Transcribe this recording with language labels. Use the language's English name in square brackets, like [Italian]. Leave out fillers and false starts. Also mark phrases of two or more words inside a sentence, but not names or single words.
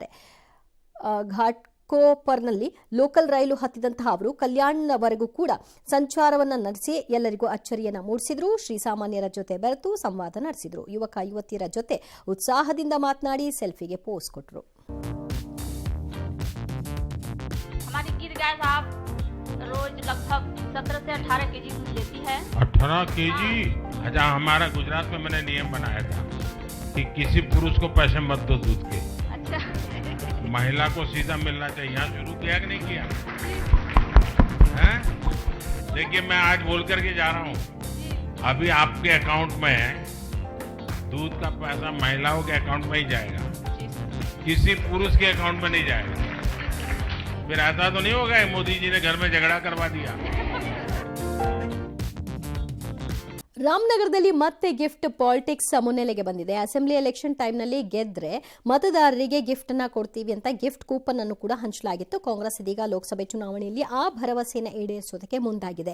[Kannada] ಘಾಟ್ಕೋಪರ್ನಲ್ಲಿ ಲೋಕಲ್ ರೈಲು ಹತ್ತಿದಂತಹ ಅವರು ಕಲ್ಯಾಣ್ವರೆಗೂ ಕೂಡ ಸಂಚಾರವನ್ನು ನಡೆಸಿ ಎಲ್ಲರಿಗೂ ಅಚ್ಚರಿಯನ್ನು ಮೂಡಿಸಿದ್ರು. ಶ್ರೀಸಾಮಾನ್ಯರ ಜೊತೆ ಬೆರೆತು ಸಂವಾದ ನಡೆಸಿದ್ರು. ಯುವಕ ಯುವತಿಯರ ಜೊತೆ ಉತ್ಸಾಹದಿಂದ ಮಾತನಾಡಿ ಸೆಲ್ಫಿಗೆ ಪೋಸ್ ಕೊಟ್ಟರು. [Hindi] गाय साहब रोज लगभग 17 से 18 केजी दूध देती है। 18 केजी? अच्छा, हमारा गुजरात में मैंने नियम बनाया था कि किसी पुरुष को पैसे मत दो दूध के। अच्छा। महिला को सीधा मिलना चाहिए। यहाँ शुरू किया कि नहीं किया? हैं? देखिए, मैं आज बोल करके जा रहा हूँ, अभी आपके अकाउंट में दूध का पैसा महिलाओं के अकाउंट में ही जाएगा, किसी पुरुष के अकाउंट में नहीं जाएगा। फिर ऐसा तो नहीं होगा मोदी जी ने घर में झगड़ा करवा दिया। [Kannada] ರಾಮನಗರದಲ್ಲಿ ಮತ್ತೆ [English] gift politics [Kannada] ಮುನ್ನೆಲೆಗೆ ಬಂದಿದೆ. [English] assembly election time [Kannada] ಗೆದ್ರೆ ಮತದಾರರಿಗೆ ಗಿಫ್ಟ್ ಅನ್ನ ಕೊಡ್ತೀವಿ ಅಂತ [English] gift coupon [Kannada] ಅನ್ನು ಕೂಡ ಹಂಚಲಾಗಿತ್ತು. ಕಾಂಗ್ರೆಸ್ ಇದೀಗ ಲೋಕಸಭೆ ಚುನಾವಣೆಯಲ್ಲಿ ಆ ಭರವಸೆಯನ್ನು ಈಡೇರಿಸೋದಕ್ಕೆ ಮುಂದಾಗಿದೆ.